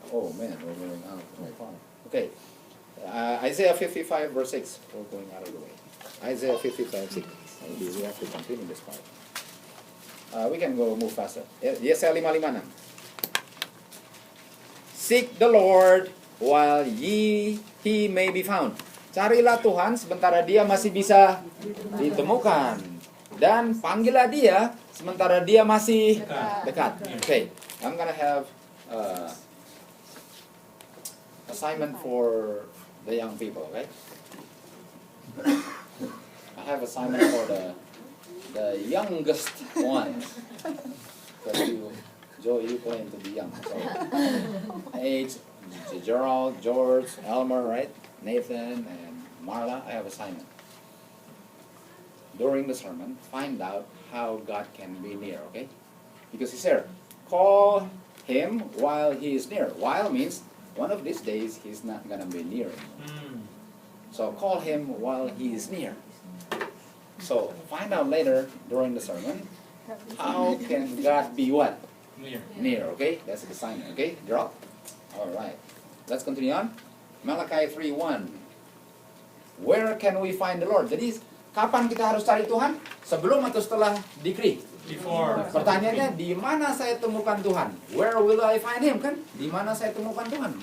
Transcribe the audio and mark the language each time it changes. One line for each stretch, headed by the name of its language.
English: Oh man, we're going out very far. Okay. Isaiah 55 verse 6. We're going out of the way. Isaiah 55 6. Maybe we have to continue this part. We can move faster.
Indonesian: Yesaya 5:5.
English: Seek the Lord while he may be found.
Indonesian: Carilah Tuhan sementara Dia masih bisa ditemukan. Dan panggillah Dia sementara Dia masih dekat.
English: Okay, I'm gonna have assignment for the young people, okay? I have assignment for the youngest ones. Because Joe, you claim to be young. So, age, Gerald, George, Elmer, right? Nathan, and Marla, I have assignment. During the sermon, find out how God can be near, okay? Because He said, call Him while He is near. While means, one of these days, He's not going to be near anymore. So, call Him while He is near. So, find out later, during the sermon, how can God be what? Near, okay? That's the assignment, okay? Drop. Alright. Let's continue on. Malachi 3:1. Where can we find the Lord?
Indonesian: Jadi, kapan kita harus cari Tuhan? Sebelum atau setelah decree?
English: Before.
Indonesian: Pertanyaannya, di mana saya temukan Tuhan?
English: Where will I find Him,
Indonesian: kan? Di mana saya temukan Tuhan?